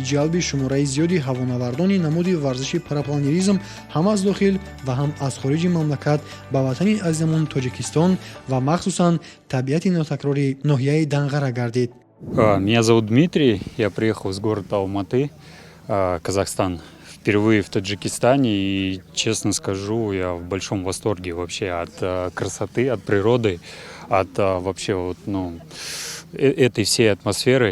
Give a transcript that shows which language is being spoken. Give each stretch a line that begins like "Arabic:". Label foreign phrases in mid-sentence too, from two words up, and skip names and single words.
Tajik: ҷалби шумораи зиёди ҳавонавардони намуди варзиши парапланеризм ҳам аз дохил ва ҳам аз хориҷи мамлакат ба ватани азизамон Тоҷикистон ва махсусан табиати нотакрори ноҳияи Данғара гардид.
Russian: Меня зовут Дмитрий, я приехал из города Алматы, Казахстан. Впервые в Таджикистане, и, честно скажу, я в большом восторге вообще от красоты, от природы, от вообще этой всей атмосферы.